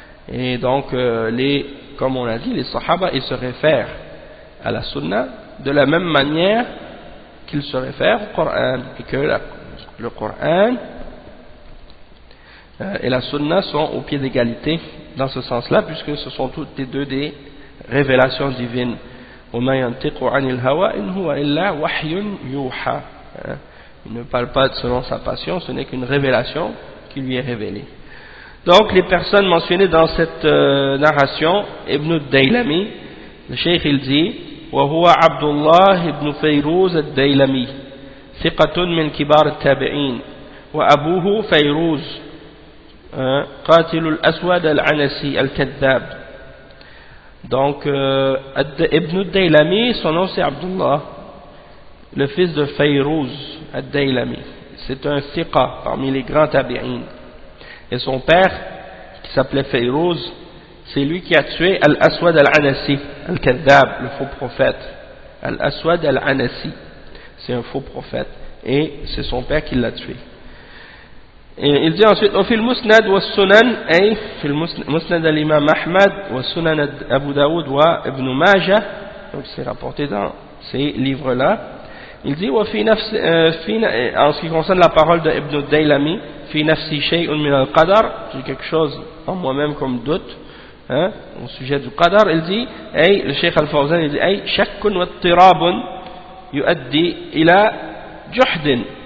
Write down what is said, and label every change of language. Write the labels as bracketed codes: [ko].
[fr] Et donc comme on a dit, les sahaba ils se réfèrent à la sunna de la même manière qu'ils se réfèrent au Coran, et que le Coran et la sunna sont au pied d'égalité dans ce sens-là, puisque ce sont toutes les deux des révélations divines. [ar] وَمَا يَنْتِقُ عَنِ الْهَوَىٰ إِنْ هُوَ إِلَّا وَحْيٌ يُوحَىٰ. [fr] Il ne parle pas selon sa passion, ce n'est qu'une révélation qui lui est révélée. Donc les personnes mentionnées dans cette narration, Ibn al-Daylami, le cheikh il dit [ar] وهو عبد الله بن فيروز الديلمي ثقة من كبار التابعين وأبوه فيروز قاتل الأسود العنسي الكذاب. [fr] Donc Ibn al-Daylami, son nom c'est Abdullah, le fils de Fayrouz al-Daylami. C'est un thiqa parmi les grands tabi'in. Et son père, qui s'appelait Fayrouz, c'est lui qui a tué Al-Aswad al-Anasi, Al-Kadhab, le faux prophète. Al-Aswad al-Anasi, c'est un faux prophète. Et c'est son père qui l'a tué. Et il dit ensuite, [ar] وفي المسند والسنن أي في المسند الإمام أحمد والسنن أبو داود وابن ماجه, [fr] donc c'est rapporté dans ces livres-là. Il dit [ar] وفي نفس [fr] en ce qui concerne la parole de Ibn al-Daylami, [ar] في نفسي شيء من القدر, [fr] j'ai quelque chose en moi-même comme doute, hein, au sujet du qadar. Il dit, [ar] أي [fr] le Cheikh Al-Fawzan il dit [ar] أي شك واضطراب يؤدي إلى جحد.